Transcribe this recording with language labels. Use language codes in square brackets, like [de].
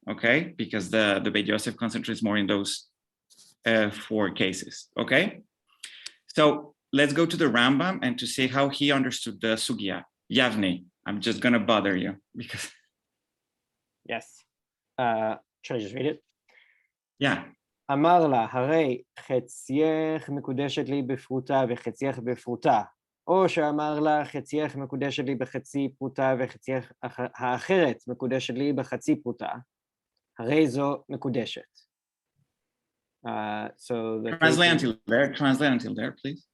[en] Okay, because the Beit Yosef concentrates more in those 4 cases. Okay, so let's go to the Rambam and to see how he understood the sugya. Yavne, I'm just gonna bother you because Yes. Should I just read it? yeah. [he] אמר לה, הרי חצייך מקודשת לי בפרוטה וחצייך בפרוטה, או שאמר לה, חצייך מקודשת לי בחצי פרוטה וחצייך האחרת מקודשת לי בחצי פרוטה, הרי זו מקודשת. [en] So the Translate until there, please.